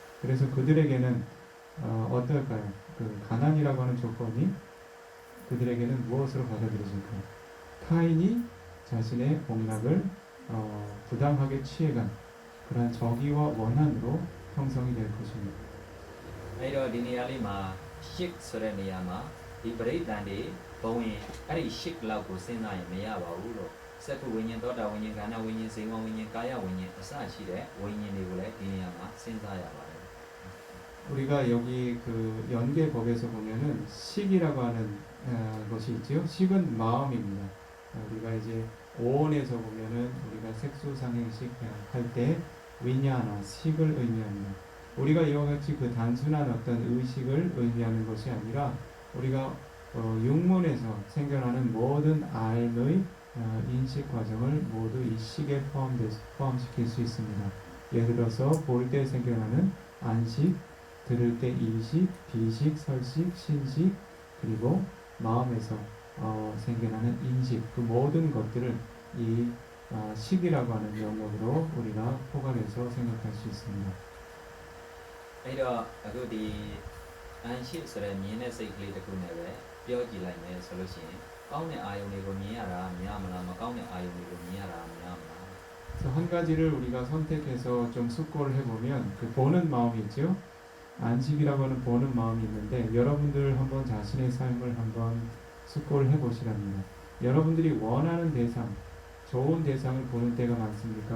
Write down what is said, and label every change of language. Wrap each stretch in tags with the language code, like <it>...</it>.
<ko>그래서 그들에게는 어떨까요? 그 가난이라고 하는 조건이 그들에게는 무엇으로 받아들여질까요? 타인이 자신의 복락을 부당하게 취해간 그러한 정의와 원한으로 형성이 될 것입니다.</ko> <my>အဲ့တော့ဒီနေရာလေးမှာရှစ်ဆိုတဲ့နေရာမှာဒီပရိသန်တွေဘဝင်အဲ့ဒီရှစ်လောက်ကိုစဉ်းစားရင်မရပါဘူးလို့စက္ခုဝိညာဉ်သောတာဝိညာဉ်ခန္ဓာဝိညာဉ်စေဝဝိညာဉ်ကာယဝိညာဉ်အစရှိတဲ့ဝိညာဉ်တွေကိုလည်းဒီနေရာမှာစဉ်းစားရပါတယ်</my> <ko>우리가 여기 그 연계법에서 보면은 식이라고 하는 것이 있죠. 식은 마음입니다. 우리가 이제 오온에서 보면은 우리가 색소상행식 할 때 위냐나 식을 의미합니다. 우리가 이와 같이 그 단순한 어떤 의식을 의미하는 것이 아니라 우리가 육문에서 생겨나는 모든 알의 인식 과정을 모두 이 식에 포함시킬 수 있습니다. 예를 들어서 볼 때 생겨나는 안식, 들을 때 이식, 비식, 설식, 신식, 그리고 마음에서 생겨나는 인식, 그 모든 것들을 이 식이라고 하는 영역으로 우리가 포괄해서 생각할 수 있습니다.</ko> <my>အဲ့တော့အခုဒီအန်ရှိဆိုတဲ့မြင်တဲ့စိတ်ကလေးတစ်ခုနဲ့ပဲပြောကြည့်လိုက်မယ်ဆိုလို့ရှိရင်ကောင်းတဲ့အာယုန်တွေကိုမြင်ရတာများမလားမကောင်းတဲ့အာယုန်တွေကိုမြင်ရတာများမလား</my> <ko>그래서 한 가지를 우리가 선택해서 좀 숙고를 해보면 그 보는 마음이 있죠. 안식이라고 하는 보는 마음이 있는데 여러분들 한번 자신의 삶을 한번 숙고를 해보시랍니다. 여러분들이 원하는 대상, 좋은 대상을 보는 때가 많습니까?</ko>